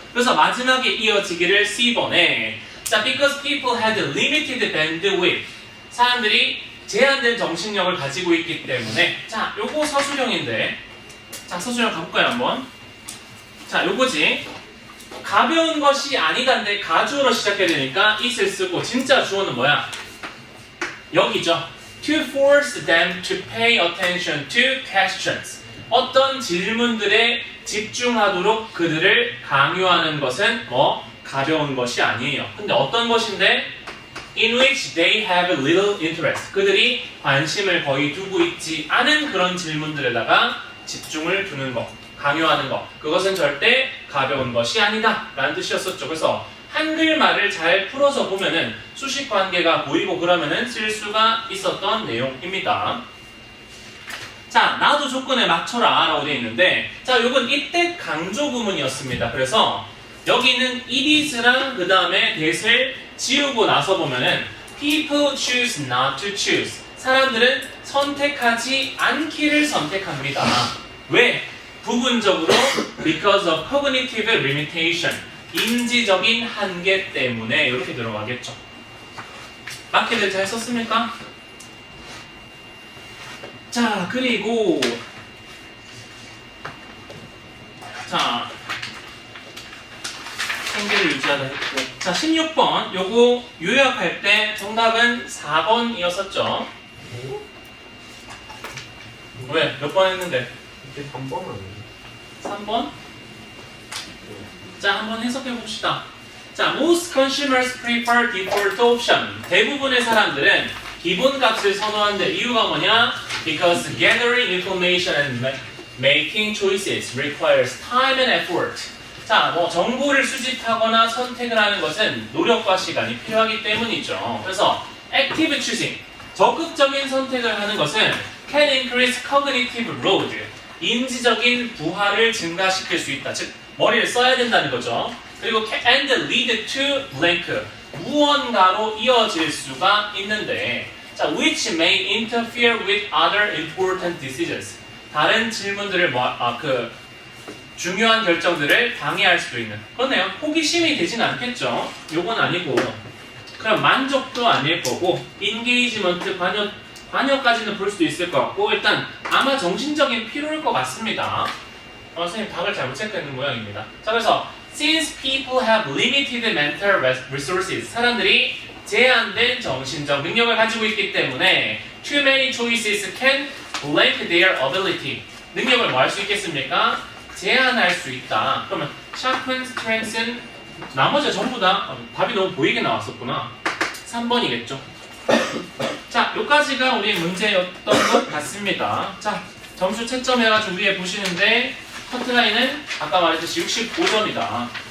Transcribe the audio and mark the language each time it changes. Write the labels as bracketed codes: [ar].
[ko] 그래서 마지막에 이어지기를 C번에 자, [en] because people had limited bandwidth [ko] 사람들이 제한된 정신력을 가지고 있기 때문에 자, 요거 서술형인데 자, 서술형 가볼까요 한번? 자, 요거지. 가벼운 것이 아니다인데 가주어로 시작해야 되니까 it을 쓰고 진짜 주어는 뭐야? 여기죠. [en] To force them to pay attention to questions. [ko] 어떤 질문들에 집중하도록 그들을 강요하는 것은 뭐 가벼운 것이 아니에요. 근데 어떤 것인데? [en] In which they have little interest. [ko] 그들이 관심을 거의 두고 있지 않은 그런 질문들에다가 집중을 두는 것, 강요하는 것. 그것은 절대 가벼운 것이 아니다 라는 뜻이었었죠. 그래서 한글말을 잘 풀어서 보면은 수식 관계가 보이고 그러면은 쓸 수가 있었던 내용입니다. 자, 나도 조건에 맞춰라 라고 되어 있는데 자, 요건 이때 강조 구문이었습니다. 그래서 여기는 it is랑 그 다음에 that을 지우고 나서 보면은 [en] people choose not to choose. [ko] 사람들은 선택하지 않기를 선택합니다. 왜? 부분적으로 [en] because of cognitive limitation. [ko] 인지적인 한계 때문에 이렇게 들어가겠죠. 마켓을 잘 썼습니까? 자, 그리고 자, 생계를 유지하다 했고 자, 16번 요거 요약할 때 정답은 4번이었었죠. 왜? 몇 번 했는데? 이게 3번 아니에요? 3번? 자, 한번 해석해 봅시다. [en] 자, most consumers prefer default option. [ko] 대부분의 사람들은 기본값을 선호하는데 이유가 뭐냐? [en] Because gathering information and making choices requires time and effort. [ko] 자, 뭐 정보를 수집하거나 선택을 하는 것은 노력과 시간이 필요하기 때문이죠. 그래서 [en] active choosing, [ko] 적극적인 선택을 하는 것은 [en] can increase cognitive load, [ko] 인지적인 부하를 증가시킬 수 있다. 즉, 머리를 써야 된다는 거죠. 그리고 [en] and lead to blank, [ko] 무언가로 이어질 수가 있는데 자, [en] which may interfere with other important decisions. [ko] 다른 질문들을 중요한 결정들을 방해할 수도 있는. 그러네요. 호기심이 되진 않겠죠. 요건 아니고. 그럼 만족도 아닐 거고, 인게이지먼트, 관여까지는 볼 수도 있을 것 같고, 일단 아마 정신적인 피로일 것 같습니다. 선생님 답을 잘못 체크했는 모양입니다. 자, 그래서 [en] since people have limited mental resources, [ko] 사람들이 제한된 정신적 능력을 가지고 있기 때문에 [en] too many choices can blank their ability. [ko] 능력을 뭐 할 수 있겠습니까? 제한할 수 있다. 그러면 sharpen, strengthen, 나머지가 전부 다 답이 너무 보이게 나왔었구나. 3번이겠죠. 자, 여기까지가 우리 문제였던 것 같습니다. 자, 점수 채점해가지고 위에 보시는데 커트라인은 아까 말했듯이 65점이다.